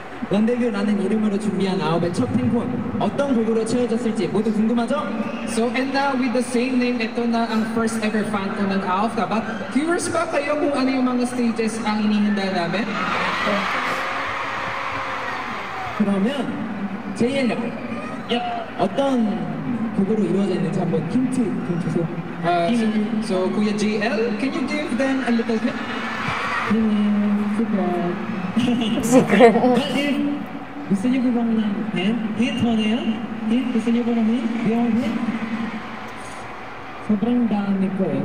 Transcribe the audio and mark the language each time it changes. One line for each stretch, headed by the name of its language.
Korean: 란데뷰라는 이름으로 준비한 아홉의 첫 팬콘 어떤 곡으로 채워졌을지 모두 궁금하죠?
English: So, and now with the same name,
Filipino: ito na ang
English: first ever fan
Filipino: ko ng ALF, tama? Curious ba kayo kung ano yung mga stages ang inihanda namin?
Korean: 그러면 JL 어떤 곡으로 이루어져 있는지 한번 힌트 좀 주세요.
English: So Kuya JL, can you give them a little bit? Secret.
Filipino: Gusto niyo ba ng hint? Hint mo na yan? Hint? Gusto niyo ba ng hint? Beyond hint? Sobrang dami ko eh.